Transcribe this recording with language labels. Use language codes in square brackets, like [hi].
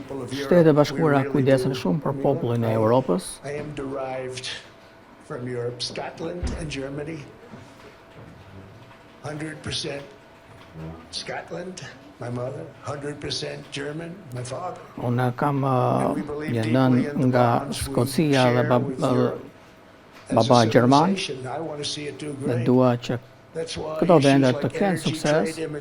[sq] Shtetet e Bashkuara kujdesen shumë për popullin e Europës. [en] I am derived from Europe, Scotland and Germany. 100% Scotland, my mother, 100% German, my father. [sq] Unë kam një nën nga Skocia dhe baba Gjerman dhe dua që këto vende të kenë sukses.